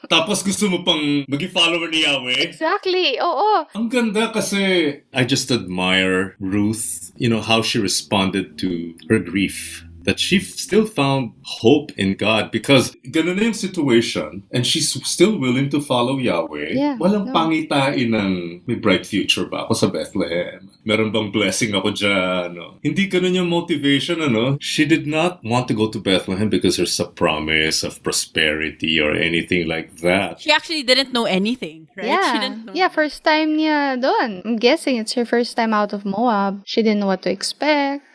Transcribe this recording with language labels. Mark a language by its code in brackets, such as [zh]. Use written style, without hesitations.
[tl] Tapos gusto mo pang maging follower ni Yahweh? Exactly, oo. Ang ganda kasi [en] I just admire Ruth, how she responded to her grief. That she still found hope in God because [tl] ganun na yung [en] situation and she's still willing to follow Yahweh. Yeah, [tl] Walang [en] no. [tl] pangitain ng may [en] bright future [tl] ba ako sa Bethlehem? Meron bang blessing ako dyan? No? Hindi ganun yung motivation, [en] She did not want to go to Bethlehem because there's a promise of prosperity or anything like that. She actually didn't know anything, right? She didn't know. Yeah, first time [tl] niya doon. [en] I'm guessing it's her first time out of Moab. She didn't know what to expect.